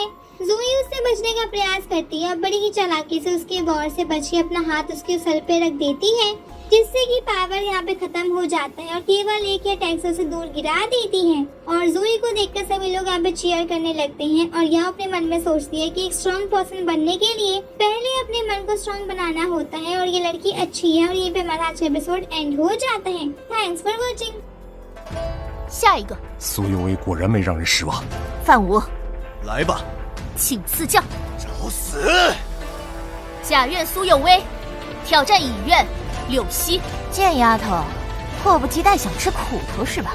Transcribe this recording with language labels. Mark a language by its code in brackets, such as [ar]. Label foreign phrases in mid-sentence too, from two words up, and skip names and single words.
[hi] ज़ोई उससे बचने का प्रयास करती है और बड़ी ही चालाकी से उसके वॉर से बच के अपना हाथ उसके सर पे रख देती है, जिससे कि पावर यहाँ पे खत्म हो जाता है और केवल एक ही अटैक से उसे दूर गिरा देती है। और ज़ोई को देखकर सभी लोग यहाँ पे चीयर करने लगते हैं और यह अपने मन में सोचती है कि एक [en] strong person [hi] बनने के लिए पहले अपने मन को स्ट्रॉन्ग बनाना होता है और ये लड़की अच्छी है। और यहीं पे हमारा आज का एपिसोड एंड हो जाता है। [en] thanks for watching. [zh] 下一个，苏有为果然没让人失望。范武，来吧，请赐教。找死！假院苏有为，挑战乙院柳溪。贱丫头，迫不及待想吃苦头是吧？